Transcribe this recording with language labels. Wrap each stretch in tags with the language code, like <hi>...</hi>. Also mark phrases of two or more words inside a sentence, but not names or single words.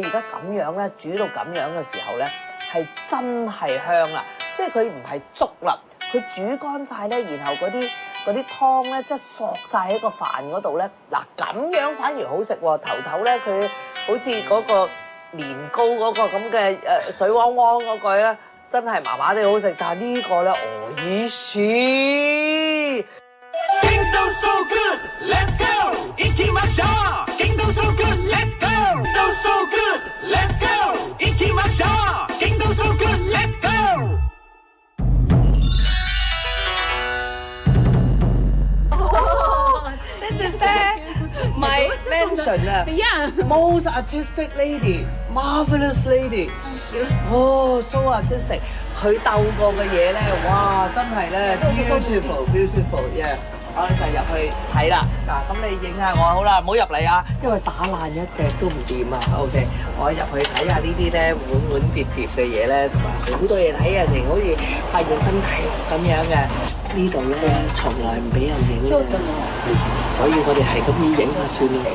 <yue>而家咁樣咧煮到咁樣嘅時候咧係真係香啦，即係佢唔係粥啦，佢煮乾晒咧，然後嗰啲湯咧即係索晒喺個飯嗰度咧，嗱咁樣反而好食喎，頭咧佢好似嗰個年糕嗰個咁嘅水汪汪嗰個咧，真係麻麻地好食，但係呢個咧，哦咦是。</yue> <en>京都 so good, let's go.</en> <ja>行きましょう。</ja> <en>京都 so good, let's go. 京都 so good, let's go. 行きましょう。京都 so good, let's go. This is my mention 啊 most artistic lady, marvelous lady. Oh, so artistic.</en> <yue>佢鬥過嘅嘢咧，哇，真係咧</yue> <en>beautiful, yeah。</en> <yue>我哋就入去睇啦。嗱，咁你影下我好啦，唔好入嚟啊，因為打爛一隻都唔掂啊。OK， 我入去睇下呢啲咧碗碟嘅嘢咧，同埋好多嘢睇啊，成好似發現新大陸咁樣嘅。呢度咧從來唔俾人影嘅，所以我哋係咁樣影下算啦。</yue>